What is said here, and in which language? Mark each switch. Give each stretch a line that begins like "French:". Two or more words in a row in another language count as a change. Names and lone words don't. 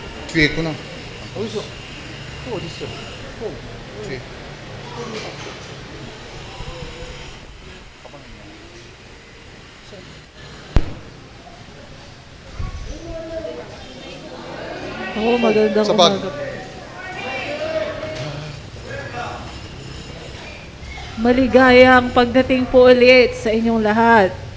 Korean: 뒤에 있구나. 어디서? 또 어디 있어? 또. 뒤에.
Filipino: Magandang Sa bag. umaga. Maligayang pagdating po ulit sa inyong lahat.